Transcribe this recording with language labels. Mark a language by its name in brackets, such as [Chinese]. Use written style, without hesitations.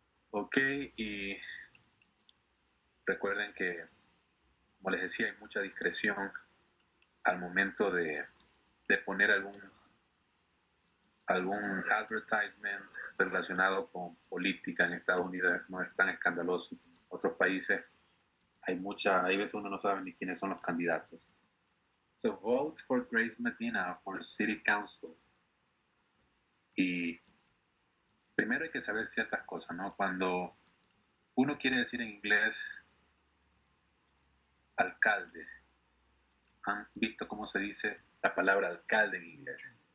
[Spanish] Ok, y recuerden que, como les decía, hay mucha discreción al momento de poner algún advertisement relacionado con política. En Estados Unidos no es tan escandaloso. En otros países hay veces uno no sabe ni quiénes son los candidatos. [English] So vote for Grace Medina for City Council. [Spanish] Y primero hay que saber ciertas cosas, ¿no? Cuando uno quiere decir en inglés alcalde, ¿han visto cómo se dice la palabra alcalde en inglés?